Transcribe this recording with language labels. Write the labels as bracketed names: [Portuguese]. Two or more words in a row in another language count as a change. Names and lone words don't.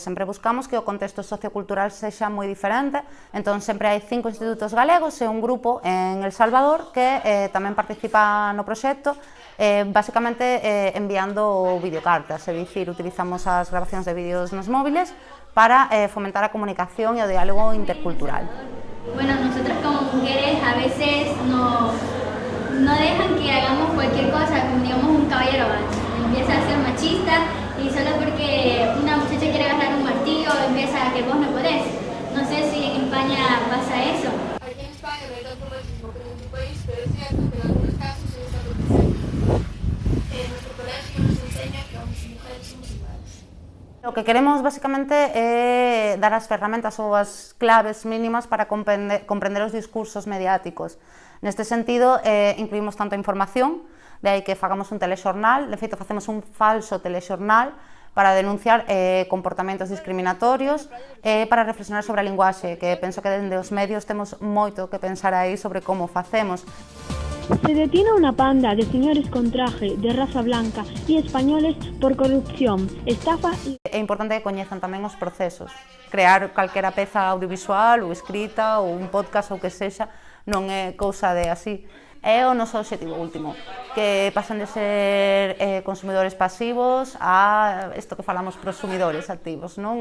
[Galician] Sempre buscamos que o contexto sociocultural sexa moi diferente, entón sempre hai 5 institutos galegos e un grupo en El Salvador que tamén participa no proxecto, basicamente enviando videocartas, é dicir, utilizamos as grabacións de vídeos nos móviles para fomentar a comunicación e o diálogo intercultural. [Spanish] Bueno, nosotras como mujeres a veces nos no dejan que hagamos cualquier cosa, como digamos un caballero empieza a ser machista y solo porque una muchacha quiere agarrar un martillo empieza a que vos no podés. No sé si en España pasa eso. Aquí en España no hay tanto machismo como en tu país, pero es cierto que en algunos casos se está aconteciendo. En nuestro colegio nos enseña que hombres y mujeres somos iguales. [Galician] O que queremos basicamente é dar as ferramentas ou as claves mínimas para comprender os discursos mediáticos. Neste sentido, incluímos tanto a información, de aí que fagamos un telexornal, de feito facemos un falso telexornal para denunciar comportamentos discriminatorios e para reflexionar sobre a linguaxe, que penso que dende os medios temos moito que pensar aí sobre como facemos. [Spanish] Se detiene una panda de señores con traje de raza blanca y españoles por corrupción, estafa y... [Galician] É importante que coñezan tamén os procesos. Crear calquera peza audiovisual ou escrita ou un podcast ou que sexa non é cousa de así. É o noso obxectivo último, que pasen de ser consumidores pasivos a isto que falamos prosumidores activos, non?